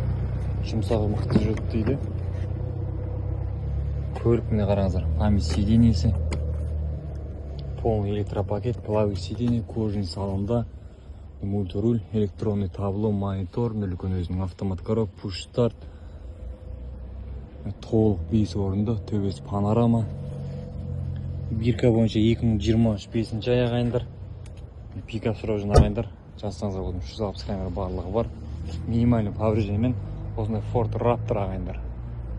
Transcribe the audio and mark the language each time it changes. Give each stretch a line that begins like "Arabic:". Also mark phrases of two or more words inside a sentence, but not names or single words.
Kazakh: Жұмсағы мықты жүреді дейді. Көлік міне қараңыздар.
Russian: Память сиденьесі. Полный электропакет, плавый сиденье, кожаный салонда. Мультируль, электронный табло, монитор,
Kazakh: үлкен өзінің
Russian: автомат коробка, push-start.
Kazakh: Толық 5 орынды, төбесі панорама. Бирка бойынша 2023 5-ші ай ағайындар. Пикап сұрау үшін ағайындар. Жазсаңыздар болдым, 360 камера барлығы бар.
Russian: Минимальный повреждениемен
Kazakh: осындай Ford Raptor ағайындар.